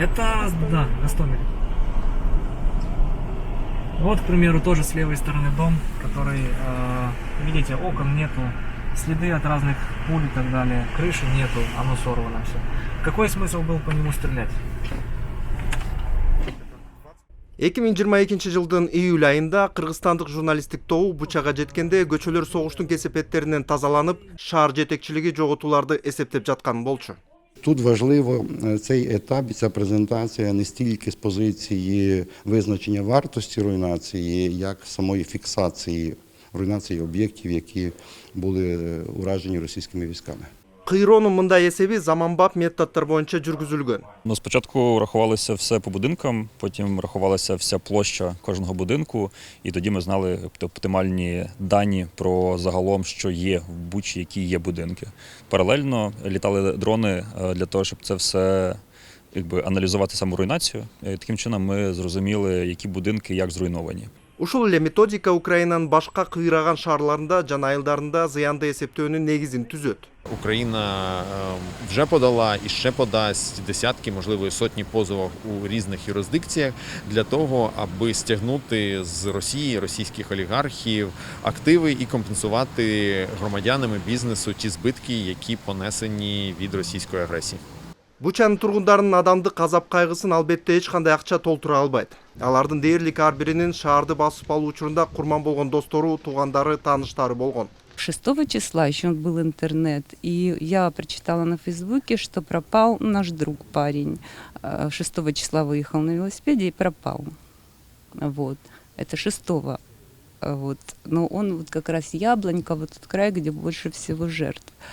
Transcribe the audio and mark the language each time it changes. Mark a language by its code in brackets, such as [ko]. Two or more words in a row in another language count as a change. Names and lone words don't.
[ru] Это, да, Гостомель. Вот, к примеру, тоже с левой стороны дом, который, видите, окон нету, следы от разных пуль и так далее, крыши нету, оно сорвано все. Какой смысл был по нему стрелять? [ky] 2022 жылдын июль айында кыргызстандык журналисттик тобу Бучага жеткенде көчөлөр согуштун кесепеттеринен тазаланып, шаар жетекчилиги жоготууларды эсептеп жаткан болчу. [uk] Тут важливо цей етап, ця презентація не стільки з позиції визначення вартості руйнації, як самої фіксації руйнації об'єктів, які були уражені російськими військами. [ky] Кыйроонун мындай эсеби заманбап методдор боюнча жүргүзүлгөн. [uk] Спочатку рахувалося все по будинкам, потім рахувалася вся площа кожного будинку, і тоді ми знали оптимальні дані про загалом, що є в Бучі, які є будинки. Паралельно літали дрони для того, щоб це все аналізувати саму руйнацію. І таким чином ми зрозуміли, які будинки як зруйновані. [ky] Ушул эле методика Украинанын башка кыйраган шаарларында жана айылдарында зыянды эсептөөнүн негизин түзөт. [uk] Україна вже подала і ще подасть десятки, можливо, і сотні позовів у різних юрисдикціях для того, аби стягнути з Росії, російських олігархів активи і компенсувати громадянам і бізнесу ті збитки, які понесені від російської агресії. [ky] Бучанын тургундарынын адамдык азап кайгысын албетте эч кандай акча толтура албайт. Алардын дээрлик ар биринин шаарды басып алуу учурунда курман болгон достору, туугандары, тааныштары болгон. [ru] 6 числа еще был интернет, и я прочитала на Фейсбуке, что пропал наш друг парень. 6 числа выехал на велосипеде и пропал. Вот. Это 6. Вот. Но он вот как раз Яблонька, вот тот край, где больше всего жертв.